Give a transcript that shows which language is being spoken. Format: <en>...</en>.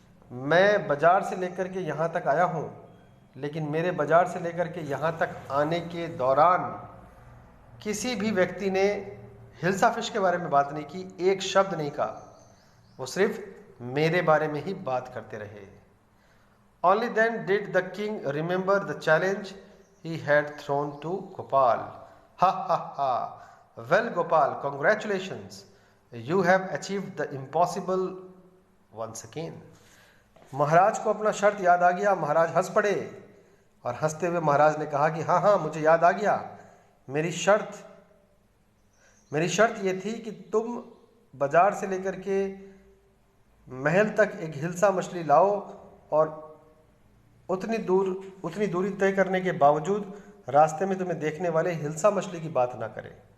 <hi>मैं बाजार से लेकर के यहाँ तक आया हूँ, लेकिन मेरे बाजार से लेकर के यहाँ तक आने के दौरान किसी भी व्यक्ति ने हिल्सा फिश के बारे में बात नहीं की, एक शब्द नहीं कहा। वो सिर्फ मेरे बारे में ही बात करते रहे।</hi> <en>Only then did the king remember the challenge he had thrown to Gopal. Ha ha ha! Well, Gopal, congratulations! You have achieved the impossible once again.</en> <hi>महाराज को अपना शर्त याद आ गया। महाराज हंस पड़े और हंसते हुए महाराज ने कहा कि हाँ हाँ, मुझे याद आ गया। मेरी शर्त ये थी कि तुम बाजार से लेकर के महल तक एक हिल्सा मछली लाओ और उतनी दूरी तय करने के बावजूद रास्ते में तुम्हें देखने वाले हिल्सा मछली की बात ना करें।</hi>